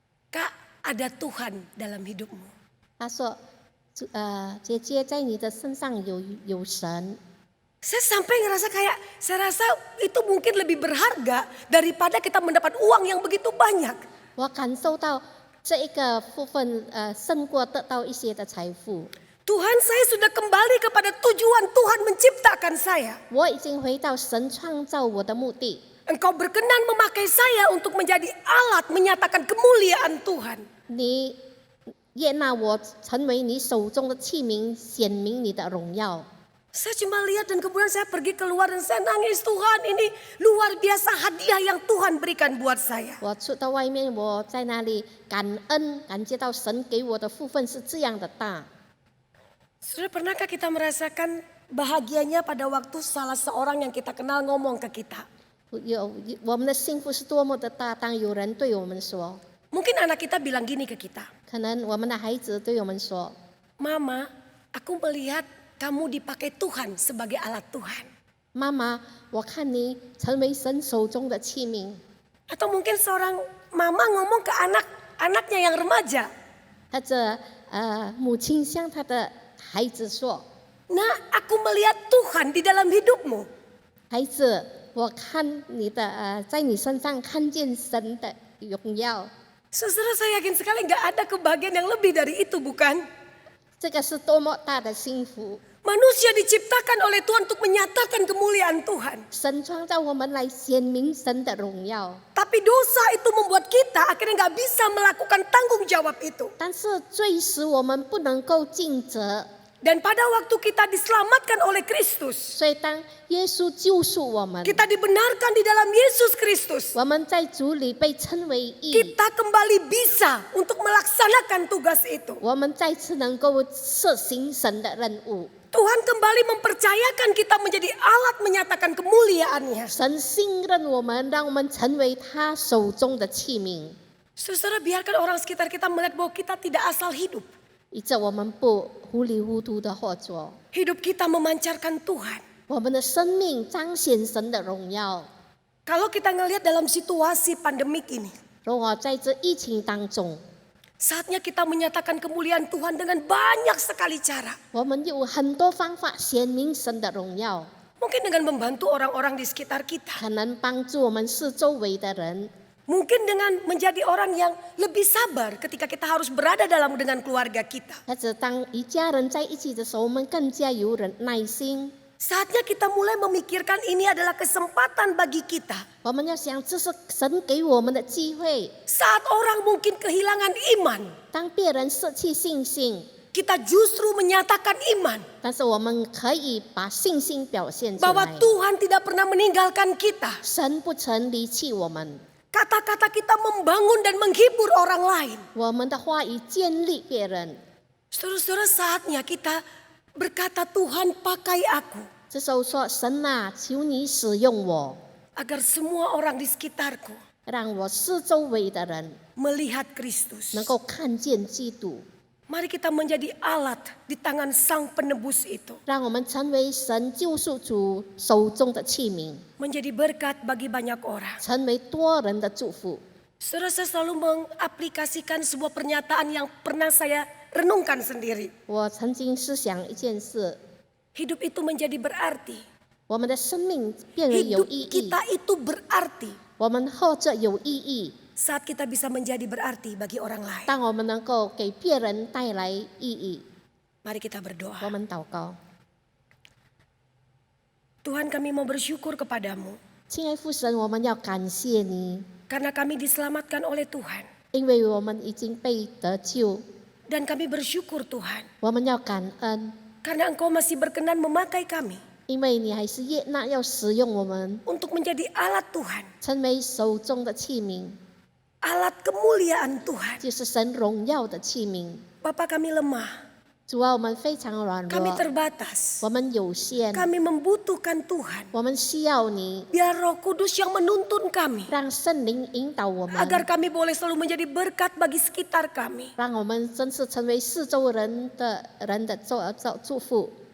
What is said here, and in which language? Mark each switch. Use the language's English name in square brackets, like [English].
[Indonesian] Kak, ada Tuhan dalam hidupmu. [Chinese] 他说姐姐在你的身上有神。 [Indonesian] Saya sampai ngerasa kayak, saya rasa itu mungkin lebih berharga daripada kita mendapat uang yang begitu banyak. [Chinese] 我感受到这一个部分胜过得到一些的财富。 [Indonesian] Tuhan, saya sudah kembali kepada tujuan Tuhan menciptakan saya. [Chinese] 我已经回到神创造我的目的。 [Indonesian] Engkau berkenan memakai saya untuk menjadi alat menyatakan kemuliaan Tuhan. [Chinese] 你悦纳我成为你手中的器皿，显明你的荣耀。 [Indonesian] Saya cuma lihat dan kemudian saya pergi keluar dan saya nangis, Tuhan ini luar biasa hadiah yang Tuhan berikan buat saya. [Chinese] 我出到外面，我在那里感恩，感觉到神给我的福分是这样的大。 [Indonesian] Sudah pernahkah kita merasakan bahagianya pada waktu salah seorang yang kita kenal ngomong ke kita? [Chinese] 我们的幸福是多么的大，当有人对我们说， [Indonesian] Mungkin anak kita bilang gini ke kita, [Chinese] 可能我们的孩子对我们说 [Indonesian] Mama, aku melihat kamu dipakai Tuhan sebagai alat Tuhan. [Chinese] 妈妈，我看你成为神手中的器皿。 [Indonesian] Atau mungkin seorang mama ngomong ke anaknya yang remaja, [Chinese] 或者母亲向她的孩子说 [Indonesian] Nah, aku melihat Tuhan di dalam hidupmu. [Chinese] 孩子，我看你的在你身上看见神的荣耀。 [Indonesian] Saudara, saya yakin sekali nggak ada kebahagiaan yang lebih dari itu, bukan? [Chinese] 这个是多么大的幸福！ [Indonesian] Manusia diciptakan oleh Tuhan untuk menyatakan kemuliaan Tuhan. [Chinese] 神创造我们来显明神的荣耀， [Indonesian] Tapi dosa itu membuat kita akhirnya nggak bisa melakukan tanggung jawab itu. [Chinese] 但是罪使我们不能够尽责。 [Indonesian] Dan pada waktu kita diselamatkan oleh Kristus, [Chinese] 所以当耶稣救赎我们， [Indonesian] kita dibenarkan di dalam Yesus Kristus, [Chinese] 我们在主里被称为义， [Indonesian] kita kembali bisa untuk melaksanakan tugas itu. [Chinese] 我们再次能够实行神的任务。 [Indonesian] Tuhan kembali mempercayakan kita menjadi alat menyatakan kemuliaan-Nya. [Chinese] 神信任我们，让我们成为他手中的器皿， [Indonesian] Saudara, biarkan orang sekitar kita melihat bahwa kita tidak asal hidup. [Chinese] 以致我们不糊里糊涂的活着， [Indonesian] Hidup kita memancarkan Tuhan. [Chinese] 我们的生命彰显神的荣耀。 [Indonesian] Kalau kita ngelihat dalam situasi pandemik ini, [Chinese] 如果在这疫情当中， [Indonesian] saatnya kita menyatakan kemuliaan Tuhan dengan banyak sekali cara. [Chinese] 我们有很多方法显明神的荣耀， [Indonesian] Mungkin dengan membantu orang-orang di sekitar kita. [Chinese] 可能帮助我们四周围的人， [Indonesian] Mungkin dengan menjadi orang yang lebih sabar ketika kita harus berada dengan keluarga kita. [Chinese] 或者当一家人在一起的时候，我们更加有耐心。 [Indonesian] Saatnya kita mulai memikirkan ini adalah kesempatan bagi kita. [Chinese] 我们要想，这是神给我们的机会。 [Indonesian] Saat orang mungkin kehilangan iman, [Chinese] 当别人失去信心， [Indonesian] kita justru menyatakan iman [Chinese] 但是我们可以把信心表现出 [Indonesian] bahwa [Chinese] 来。 [Indonesian] Tuhan tidak pernah meninggalkan kita. [Chinese] 神不曾离弃我们， [Indonesian] Kata-kata kita membangun dan menghibur orang lain. [Chinese] 我们的话语建立别人。 [Indonesian] Saudara-saudara, saatnya kita berkata, Tuhan pakai aku [Chinese] 这时候说：“神啊，求你使用我， [Indonesian] agar semua orang di sekitarku [Chinese] 让我四周围的人 [Indonesian] melihat Kristus. [Chinese] 能够看见基督， [Indonesian] Mari kita menjadi alat di tangan Sang Penebus itu. [Chinese] 让我们成为神救赎主手中的器皿， [Indonesian] Menjadi berkat bagi banyak orang. [Chinese] 成为多人的祝福。” [Indonesian] Saudara, saya selalu mengaplikasikan sebuah pernyataan yang pernah saya renungkan sendiri. [Chinese] 我曾经思想一件事， [Indonesian] Hidup itu menjadi berarti. [Chinese] 我们的生命变为有 [Indonesian] Hidup [Chinese] 意义， [Indonesian] kita itu berarti [Chinese] 我们活着有意义。 [Indonesian] saat kita bisa menjadi berarti bagi orang lain. [Chinese] 当我们能够给别人带来意义， [Indonesian] Mari kita berdoa. [Chinese] 我们祷告。 [Indonesian] Tuhan, kami mau bersyukur kepadamu [Chinese] 亲爱父神，我们要感谢你， [Indonesian] karena kami diselamatkan oleh Tuhan. [Chinese] 因为我们已经被得救， [Indonesian] Dan kami bersyukur Tuhan [Chinese] 我们要感恩， [Indonesian] karena Engkau masih berkenan memakai kami [Chinese] 因为你还是悦纳要使用我们， [Indonesian] untuk menjadi alat Tuhan. [Chinese] 成为手中的器皿， [Indonesian] Alat kemuliaan Tuhan. [Chinese] 就是神荣耀的器皿。 [Indonesian] Bapa, kami lemah. [Chinese] 主啊，我们非常软 [Indonesian] Kami [Chinese] 弱， [Indonesian] terbatas. [Chinese] 我们有限， [Indonesian] Kami membutuhkan Tuhan. [Chinese] 我们需要你， [Indonesian] Biar Roh Kudus yang menuntun kami [Chinese] 让圣灵引导我们， [Indonesian] agar kami boleh selalu menjadi berkat bagi sekitar kami. [Chinese] 让我们真是成为四周人的祝福，